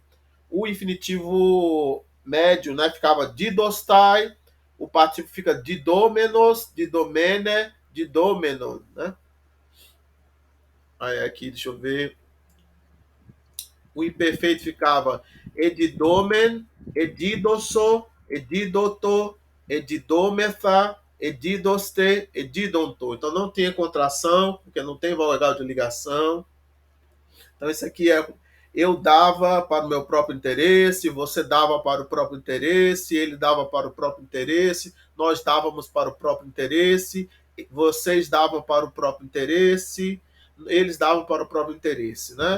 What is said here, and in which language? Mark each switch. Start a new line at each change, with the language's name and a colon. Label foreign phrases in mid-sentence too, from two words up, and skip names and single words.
Portuguese: O infinitivo médio, né, ficava didostai, o partícipe fica
Greek: διδόμενος, διδομένη, διδόμενον,
Portuguese: né? Aí aqui, deixa eu ver, o imperfeito ficava
Greek: ἐδιδόμην, ἐδίδοσο, ἐδίδοτο, ἐδιδόμεθα, ἐδίδοσθε, ἐδίδοντο.
Portuguese: Então não tem contração, porque não tem vogal de ligação. Então, isso aqui é eu dava para o meu próprio interesse, você dava para o próprio interesse, ele dava para o próprio interesse, nós dávamos para o próprio interesse, vocês davam para o próprio interesse, eles davam para o próprio interesse, né?